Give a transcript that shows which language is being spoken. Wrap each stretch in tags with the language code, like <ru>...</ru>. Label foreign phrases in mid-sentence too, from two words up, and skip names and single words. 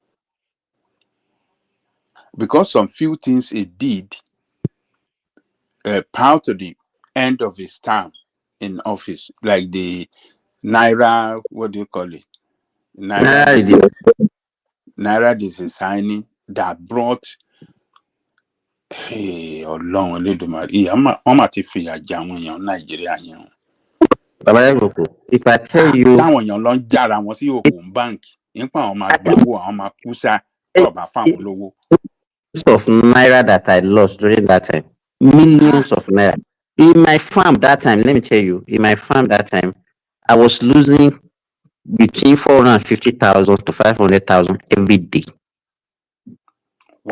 <en>Because some few things he did prior to the end of his term in office, like the Naira, what do you call it? Naira designing that brought</en> <yo>Ọlọ́run Elédùmarè wọ́n mà ti fìyà jẹ àwọn èèyàn Nàìjíríà yẹn.</yo> <en>If I tell you,</en> <yo>táwọn èèyàn lọ ń jára wọn sí òògùn báǹkì nípa àwọn máa gbàgbó àwọn máa kú sá tó bá fáwọn lówó.</yo> <en>Of Naira that I lost during that time, millions of Naira. In my farm that time, let me tell you, I was losing between 450,000 to 500,000 every day. Wow.</en>